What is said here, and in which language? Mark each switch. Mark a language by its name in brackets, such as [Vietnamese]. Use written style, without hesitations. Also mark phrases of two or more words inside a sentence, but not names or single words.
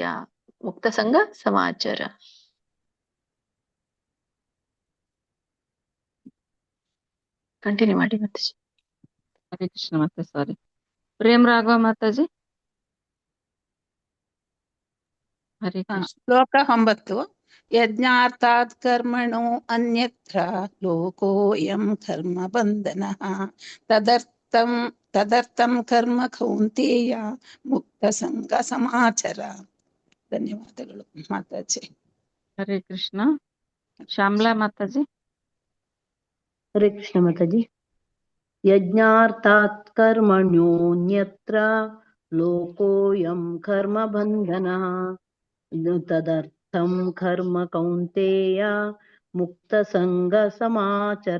[Sanskrit] ಮುಕ್ತ ಸಂಘ ಸಮಾಚಾರ. [Kannada] ಕಂಟಿನ್ಯೂ ಮಾಡಿ ಮಾತಾಜಿ. ಹರೇ ಕೃಷ್ಣ ಮಾತಾ. ಸಾರಿ, ಪ್ರೇಮ್ ರಾಘವ ಮಾತಾಜಿ. ಹರೇ ಕೃಷ್ಣ. [Sanskrit] ಶ್ಲೋಕ 9. ಯಜ್ಞಾರ್ಥಾತ್ ಕರ್ಮಣೋ ಅನ್ಯತ್ರ ಲೋಕೋಯಂ ಕರ್ಮ ಬಂಧನಃ ತದರ್ಥಂ ಕರ್ಮ ಕೌಂತೆಯ ಮುಕ್ತ ಸಂಘ ಸಮಾಚಾರ. [Kannada] ಧನ್ಯವಾದಗಳು ಮಾತಾಜಿ. ಹರೇ ಕೃಷ್ಣ. ಶ್ಯಾಮ್ಲಾ ಮಾತಾಜಿ. ಹರೇ ಕೃಷ್ಣ ಮಾತಾಜಿ. [Sanskrit] ಯಜ್ಞಾರ್ಥಾತ್ ಕರ್ಮಣ್ಯೋನ್ಯತ್ರ ಲೋಕೋಯಂ ಕರ್ಮ ಬಂಧನಃ ತದರ್ಥಂ ಕರ್ಮ ಕೌಂತೆಯ ಮುಕ್ತ ಸಂಘ ಸಮಾಚಾರ.